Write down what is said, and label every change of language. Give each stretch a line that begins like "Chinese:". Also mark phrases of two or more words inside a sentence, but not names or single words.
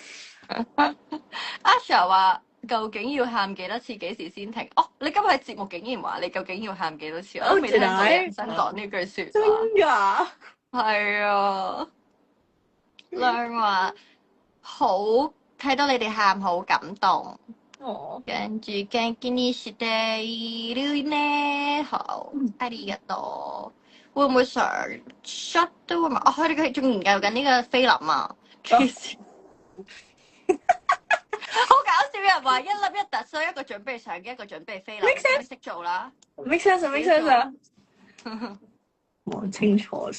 Cantonese: Asha 話：究竟要喊幾多次？幾時先停？哦，你今日喺節目竟然話你究竟要喊幾多次？我都未聽過人生講呢句説話。真㗎？係啊。亮話好睇到你哋喊，好感動。哦。
Japanese: 跟住元気にしているね。好，ありがとう。
Cantonese: 會唔會上 shot 都會問？哦，佢哋仲研究緊呢個菲林啊。好搞笑！有人話一粒一突，所以一個準備相機，一個準備菲林，你識做啦。
English: make sense 啊！
Cantonese: 望清楚先。